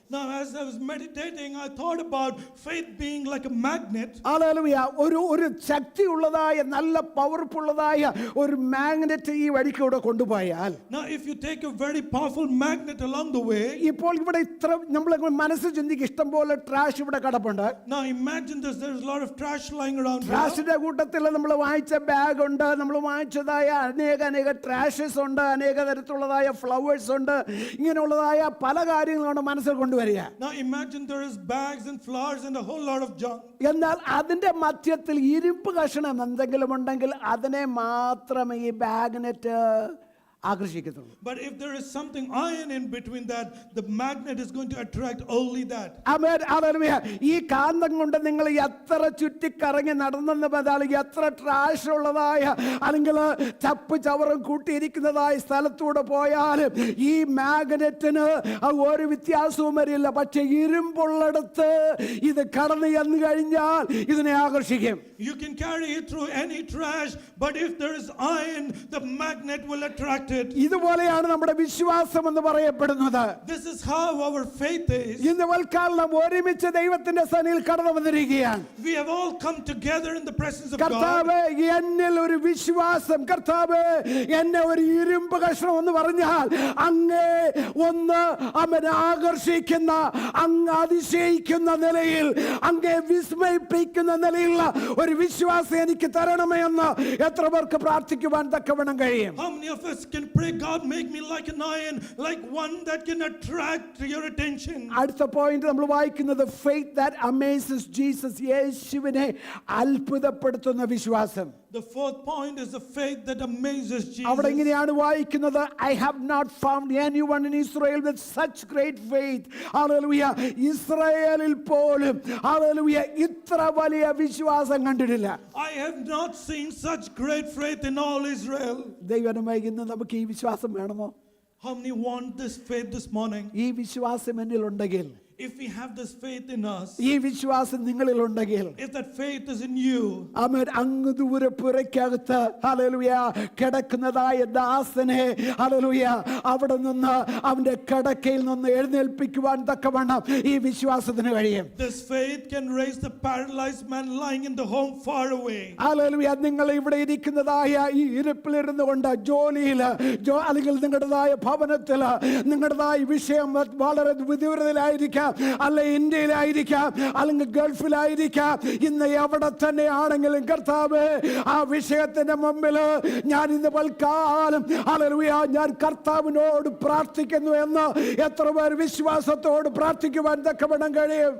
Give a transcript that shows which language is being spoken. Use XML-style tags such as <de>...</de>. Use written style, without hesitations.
<en>Now as I was meditating, I thought about faith being like a magnet.</en> <ml>Hallelujah ഒരു ശക്തിയുള്ളതായ നല്ല പവർഫുള്ളതായ ഒരു magnet ഈ വഴിക്കൂടെ കൊണ്ടുപോയാൽ,</ml> <en>Now if you take a very powerful magnet along the way,</en> <ml>ഇപ്പോൾ ഇവിടെ ഇത്ര നമ്മൾ മനസ്സ് ചിന്തിക്ക് ഇഷ്ടം പോലെ ട്രാഷ് ഇവിടെ കിടപ്പുണ്ട്.</ml> <en>now imagine this, there's a lot of trash lying around here.</en> <ml>ട്രാഷിന്റെ കൂട്ടത്തിൽ നമ്മൾ വായിച്ച ബാഗ് ഉണ്ട്, നമ്മൾ വായിച്ചതായ അനേക ട്രാഷസ് ഉണ്ട്, അനേക തരത്തിലുള്ളതായ ഫ്ലവേഴ്സ് ഉണ്ട്, ഇങ്ങനെയുള്ളതായ പല കാര്യങ്ങളാണ് മനസ്സിൽ കൊണ്ടുവരിക.</ml> <en>Now imagine there is bags and flowers and a whole lot of junk.</en> <ml>എന്നാൽ അതിന്റെ മധ്യത്തിൽ ഇരുമ്പ് കഷണം എന്തെങ്കിലും ഉണ്ടെങ്കിൽ അതിനെ മാത്രമേ ഈ ബാഗ്നെറ്റ് ആകർഷിക്കത്തുള്ളൂ.</ml> <en>But if there is something iron in between that, the magnet is going to attract only that.</en> <ml>Amen. Hallelujah. ഈ കാന്തം കൊണ്ട് നിങ്ങൾ എത്ര ചുറ്റിക്കറങ്ങി നടന്നെന്ന് പറഞ്ഞാൽ, എത്ര ട്രാഷ് ഉള്ളതായ അല്ലെങ്കിൽ ചപ്പ് ചവറും കൂട്ടിയിരിക്കുന്നതായ സ്ഥലത്തൂടെ പോയാലും ഈ മാഗ്നറ്റിന് ഒരു വ്യത്യാസവും വരില്ല. പക്ഷെ ഇരുമ്പുള്ളിടത്ത് ഇത് കടന്നു ചെന്ന് കഴിഞ്ഞാൽ ഇതിനെ ആകർഷിക്കും.</ml> <en>You can carry it through any trash, but if there is iron, the magnet will attract it.</en> <ml>ഇതുപോലെയാണ് നമ്മുടെ വിശ്വാസം എന്ന് പറയപ്പെടുന്നത്.</ml> <en>This is how our faith is.</en> <ml>ഇന്ന് വൽക്കാലം ഒരുമിച്ച് ദൈവത്തിന്റെ സന്നിധിയിൽ കടന്നു വന്നിരിക്കുകയാണ്.</ml> <en>We have all come together in the presence of God.</en> <ml>കർത്താവേ, എന്നിൽ ഒരു വിശ്വാസം, കർത്താവേ എന്നെ ഒരു ഇരുമ്പ് കഷ്ണം എന്ന് പറഞ്ഞാൽ അങ്ങേ ഒന്ന് അവൻ ആകർഷിക്കുന്ന, അങ്ങ് അതിശയിക്കുന്ന നിലയിൽ, അങ്ങേ വിസ്മയിപ്പിക്കുന്ന നിലയിലുള്ള ഒരു വിശ്വാസം എനിക്ക് തരണമേ എന്ന് എത്ര പേർക്ക് പ്രാർത്ഥിക്കുവാൻ തക്കവണ്ണം കഴിയും?</ml> <en>How many of us can pray, God make me like an iron, like one that can attract your attention?</en> <ml>അടുത്ത പോയിന്റ് നമ്മൾ വായിക്കുന്നത്</ml> <en>faith that amazes Jesus,</en> <ml>യേശുവിനെ അത്ഭുതപ്പെടുത്തുന്ന വിശ്വാസം.</ml> <en>The fourth point is the faith that amazes Jesus.</en> <ml>അവിടെ ഇങ്ങനെയാണ് വായിക്കുന്നത്,</ml> <en>I have not found anyone in Israel with such great faith.</en> <ml>Hallelujah. ഇസ്രായേലിൽ പോലും ഹല്ലേലൂയ ഇത്ര വലിയ വിശ്വാസം കണ്ടിട്ടില്ല.</ml> <en>I have not seen such great faith in all Israel.</en> <ml>ദൈവമേ, ഇന്ന് നമുക്ക് ഈ വിശ്വാസം വേണമോ?</ml> <en>How many want this faith this morning?</en> <ml>ഈ വിശ്വാസം എന്നിലുണ്ടെങ്കിൽ</ml> <en>if we have this faith in us,</en> <ml>ഈ വിശ്വാസം നിങ്ങളിലുണ്ടെങ്കിൽ,</ml> <en>if that faith is in you,</en> <ml>അവൻ അങ്ങ് ദൂരെ പുരയ്ക്കകത്ത് ഹല്ലേലൂയ കിടക്കുന്നതായ ദാസനെ ഹല്ലേലൂയ അവിടെ നിന്ന് അവന്റെ കിടക്കയിൽ നിന്ന് എഴുന്നേൽപ്പിക്കുവാൻ തക്കവണ്ണം ഈ വിശ്വാസത്തിന് കഴിയും.</ml> <en>this faith can raise the paralyzed man lying in the home far away.</en> <ml>Hallelujah. നിങ്ങൾ ഇവിടെ ഇരിക്കുന്നതായ ഈ ഇരിപ്പിലിരുന്നു കൊണ്ട് ജോലിയിൽ അല്ലെങ്കിൽ നിങ്ങളുടേതായ ഭവനത്തിൽ നിങ്ങളുടേതായ വിഷയം വളരെ വിദൂരതയിലായിരിക്കാം, അല്ലെ ഇന്ത്യയിലായിരിക്കാം, അല്ലെങ്കിൽ ഗൾഫിലായിരിക്കാം. ഇന്ന് എവിടെ തന്നെ ആണെങ്കിലും കർത്താവ് ആ വിഷയത്തിന്റെ മുമ്പിൽ ഞാൻ ഇന്ന് പൽക്കാലം ഹല്ലേലൂയ ഞാൻ കർത്താവിനോട് പ്രാർത്ഥിക്കുന്നു എന്ന് എത്ര പേർ വിശ്വാസത്തോട് പ്രാർത്ഥിക്കുവാൻ തക്കവണ്ണം കഴിയും?</ml>